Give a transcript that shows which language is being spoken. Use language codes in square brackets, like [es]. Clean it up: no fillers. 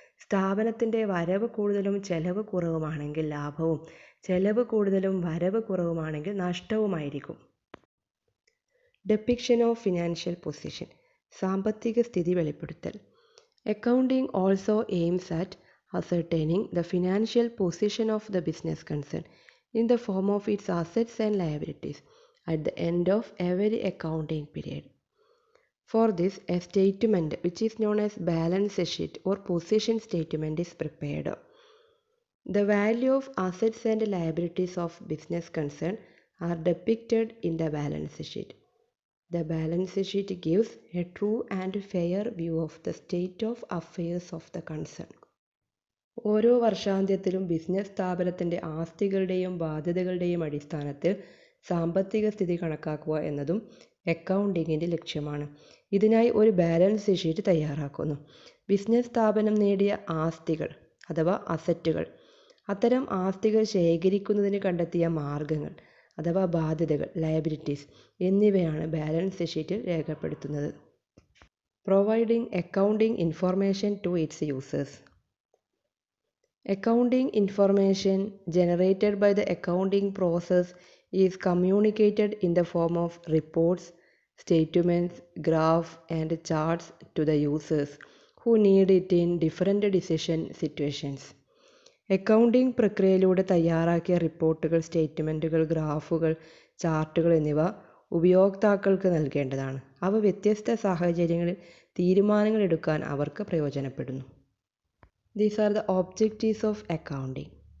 [ml] സ്ഥാപനത്തിൻ്റെ വരവ് കൂടുതലും ചെലവ് കുറവുമാണെങ്കിൽ ലാഭവും, ചെലവ് കൂടുതലും വരവ് കുറവുമാണെങ്കിൽ നഷ്ടവുമായിരിക്കും. [en] depiction of financial position, [ml] സാമ്പത്തിക സ്ഥിതി വെളിപ്പെടുത്തൽ. [en] Accounting also aims at ascertaining the financial position of the business concern in the form of its assets and liabilities at the end of every accounting period. For this, a statement which is known as balance sheet or position statement is prepared. The value of assets and liabilities of business concern are depicted in the balance sheet. The balance sheet gives a true and fair view of the state of affairs of the concern. [ml] ഓരോ വർഷാന്ത്യത്തിലും business സ്ഥാപനത്തിൻ്റെ ആസ്തികളുടെയും ബാധ്യതകളുടെയും അടിസ്ഥാനത്തിൽ സാമ്പത്തിക സ്ഥിതി കണക്കാക്കുക എന്നതും അക്കൗണ്ടിങ്ങിൻ്റെ ലക്ഷ്യമാണ്. ഇതിനായി ഒരു ബാലൻസ് ഷീറ്റ് തയ്യാറാക്കുന്നു. ബിസിനസ് സ്ഥാപനം നേടിയ ആസ്തികൾ അഥവാ അസറ്റുകൾ, അത്തരം ആസ്തികൾ ശേഖരിക്കുന്നതിന് കണ്ടെത്തിയ മാർഗങ്ങൾ അഥവാ ബാധ്യതകൾ ലയബിലിറ്റീസ് എന്നിവയാണ് ബാലൻസ് ഷീറ്റിൽ രേഖപ്പെടുത്തുന്നത്. [en] Providing accounting information to its users. Accounting information generated by the accounting process is communicated in the form of reports, statements, graphs, and charts to the users who need it in different decision situations. [ml] Accounting പ്രക്രിയയിലൂടെ തയ്യാറാക്കിയ റിപ്പോർട്ടുകൾ, സ്റ്റേറ്റ്മെൻറ്റുകൾ, ഗ്രാഫുകൾ, ചാർട്ടുകൾ എന്നിവ ഉപയോക്താക്കൾക്ക് നൽകേണ്ടതാണ്. അവ വ്യത്യസ്ത സാഹചര്യങ്ങളിൽ തീരുമാനങ്ങൾ എടുക്കാൻ അവർക്ക് പ്രയോജനപ്പെടുന്നു. [en] These are the objectives of accounting.